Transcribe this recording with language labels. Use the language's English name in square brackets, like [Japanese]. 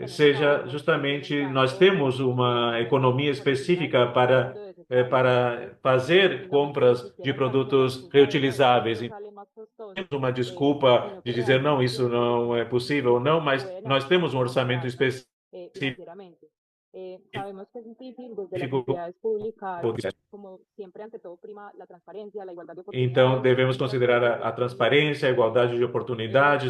[Portuguese] seja justamente nós temos uma economia específica para fazer compras de produtos reutilizáveis. Então, temos uma desculpa de dizer não, isso não é possível, não, mas nós temos um orçamento específico. [Spanish] financieramente. Sabemos que es difícil desde las entidades públicas, como siempre, ante todo prima la transparencia, la igualdad de [Portuguese] Então, [Spanish] oportunidades. [Portuguese] devemos considerar a transparência, a igualdade de oportunidades.